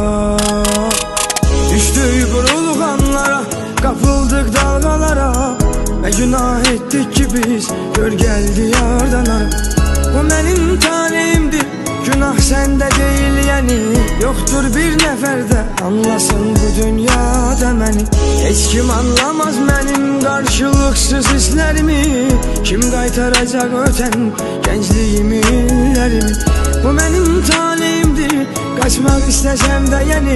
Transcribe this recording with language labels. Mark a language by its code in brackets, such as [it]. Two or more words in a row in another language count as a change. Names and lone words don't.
[tr] Düştük burulğanlara, kapıldık dalgalara. Ve günah ettik ki biz, gör geldi yardan ara. Bu benim talihimdir, günah sende değil yani. Yoktur bir neferde anlasın bu dünyada beni. [az] Heç kim anlamaz mənim qarşılıqsız hisslərimi. Kim qaytaracaq ötən gəncliyimi, illərimi? Bu mənim taleyimdir, qaçmaq istəsəm də yeni.